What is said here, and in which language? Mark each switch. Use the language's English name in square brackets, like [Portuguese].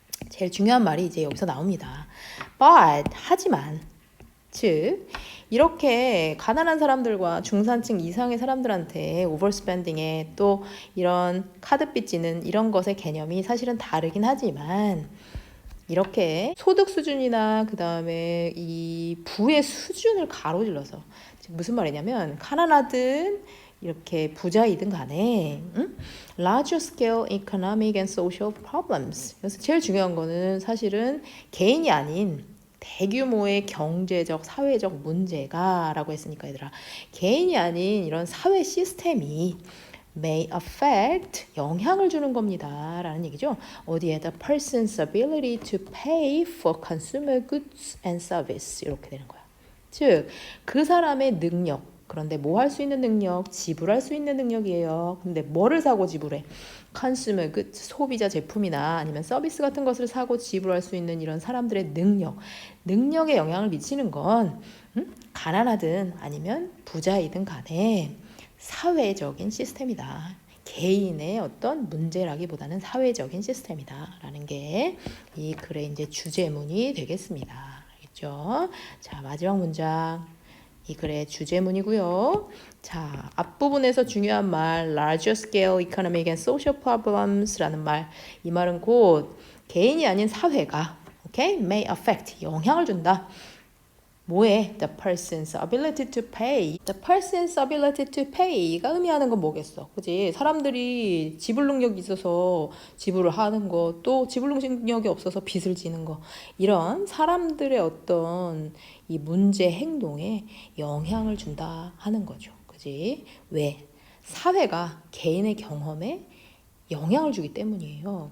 [Korean] 제일 중요한 말이 이제 여기서 나옵니다. But, 하지만, 즉 이렇게 가난한 사람들과 중산층 이상의 사람들한테 오버스펜딩에 또 이런 카드 빚지는 이런 것의 개념이 사실은 다르긴 하지만 이렇게 소득 수준이나 그 다음에 이 부의 수준을 가로질러서 무슨 말이냐면 가난하든 이렇게 부자이든 간에 [English] large scale economic and social problems. [Korean] 그래서 제일 중요한 거는 사실은 개인이 아닌 대규모의 경제적, 사회적 문제가 라고 했으니까 얘들아 개인이 아닌 이런 사회 시스템이 [English] may affect [Korean] 영향을 주는 겁니다 라는 얘기죠. 어디에 [English] the person's ability to pay for consumer goods and service [Korean] 이렇게 되는 거야. 즉 그 사람의 능력 그런데 뭐 할 수 있는 능력 지불할 수 있는 능력이에요. 근데 뭐를 사고 지불해? [English] consumer goods [Korean] 소비자 제품이나 아니면 서비스 같은 것을 사고 지불할 수 있는 이런 사람들의 능력에 영향을 미치는 건 가난하든 아니면 부자이든 간에 사회적인 시스템이다. 개인의 어떤 문제라기보다는 사회적인 시스템이다. 라는 게 이 글의 이제 주제문이 되겠습니다. 알겠죠? 자, 마지막 문장. 이 글의 주제문이고요. 자, 앞부분에서 중요한 말 [English] larger scale economic and social problems [Korean] 라는 말. 이 말은 곧 개인이 아닌 사회가 okay? [English] may affect [Korean] 영향을 준다. 뭐에? [English] The person's ability to pay. The person's ability to pay가 [Korean] 의미하는 건 뭐겠어? 그지? 사람들이 지불 능력이 있어서 지불을 하는 거, 또 지불 능력이 없어서 빚을 지는 거. 이런 사람들의 어떤 이 문제 행동에 영향을 준다 하는 거죠. 그지? 왜? 사회가 개인의 경험에 영향을 주기 때문이에요.